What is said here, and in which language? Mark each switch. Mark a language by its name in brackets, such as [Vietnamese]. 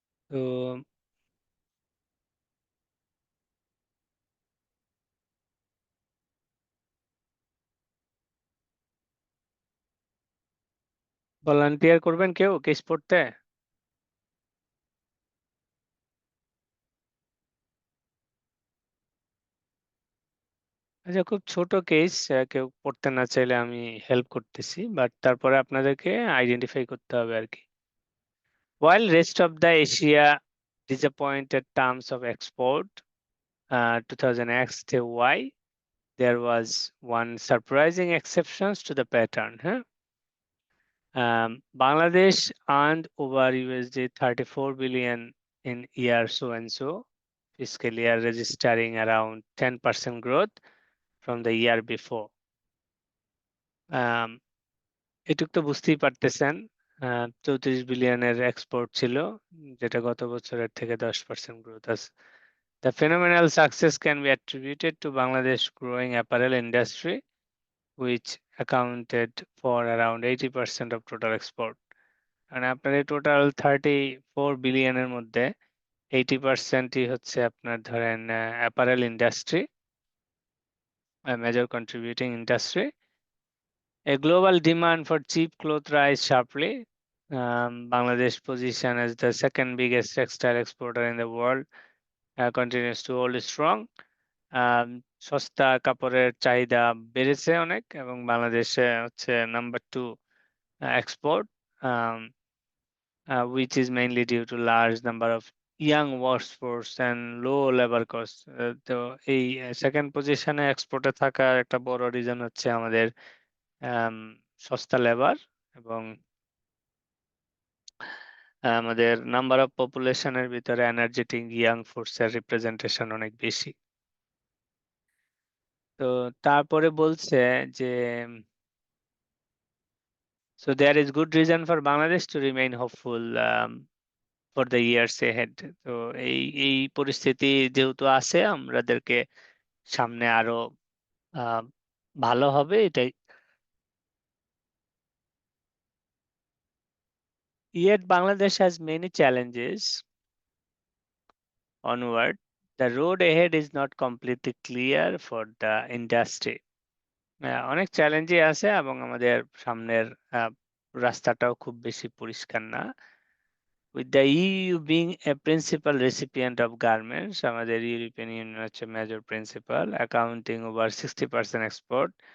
[Bangla] তো ভলান্টিয়ার করবেন কেউ কেস পড়তে? আচ্ছা, খুব ছোট কেস, কেউ পড়তে না চাইলে আমি হেল্প করতেছি, বাট তারপরে আপনাদেরকে আইডেন্টিফাই করতে হবে আর কি। [English] While rest of the Asia disappointed terms of export 2000X-Y, there was one surprising exceptions to the pattern. Huh? Bangladesh earned over USD 34 billion in year so and so fiscal year, registering around 10% growth from the year before. [Bangla] এটুক তো বুঝতেই পারতেছেন, 34 বিলিয়নের export ছিল, যেটা গত বছরের থেকে 10% growth আছে। [English] The phenomenal success can be attributed to Bangladesh growing apparel industry, which accounted for around 80% of total export. [Bangla] মানে আপনার এই টোটাল 34 বিলিয়নের মধ্যে 80%ই হচ্ছে আপনার ধরেন apparel industry, major contributing industry. [English] A global demand for cheap clothes rise sharply. Bangladesh position as the second biggest textile exporter in the world continues to hold strong. [Bangla] সস্তা কাপড়ের চাহিদা বেড়েছে অনেক, এবং বাংলাদেশে হচ্ছে number 2 [English] export, which is mainly due to large number of young workforce and low labour cost. [Bangla] তো এই সেকেন্ড পজিশনে এক্সপোর্টে থাকার একটা বড় রিজন হচ্ছে আমাদের সস্তা লেবার এবং আমাদের নাম্বার অফ পপুলেশনের ভিতরে এনার্জেটিক ইয়াং ফোর্সের রিপ্রেজেন্টেশন অনেক বেশি। তো তারপরে বলছে যে [English] so there is good reason for Bangladesh to remain hopeful for the years ahead. [Bangla] তো এই পরিস্থিতি যেহেতু আছে আমাদেরকে সামনে আরো আহ ভালো হবে এটাই। [English] Yet Bangladesh has many challenges onward. The road ahead is not completely clear for the industry. [Bangla] অনেক চ্যালেঞ্জই আছে এবং আমাদের সামনের রাস্তাটাও খুব বেশি পরিষ্কার না। [English] With the EU being a principal recipient of garments, [Bangla] আমাদের ইউরোপিয়ান ইউনিয়ন হচ্ছে major principal, accounting over 60% export.